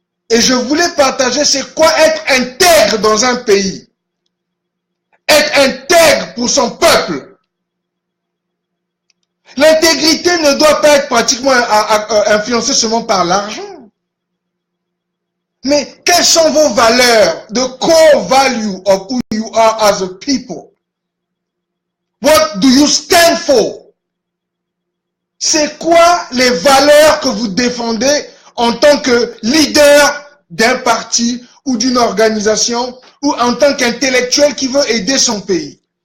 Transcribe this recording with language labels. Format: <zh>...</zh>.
<fr>Et je voulais partager c'est quoi être intègre dans un pays. Être intègre pour son peuple. L'intégrité ne doit pas être pratiquement influencée seulement par l'argent. Mais quelles sont vos valeurs?</fr> <en>The core value of who you are as a people. What do you stand for?</en> <fr>C'est quoi les valeurs que vous défendez en tant que leader d'un parti ou d'une organisation ou en tant qu'intellectuel qui veut aider son pays?</fr>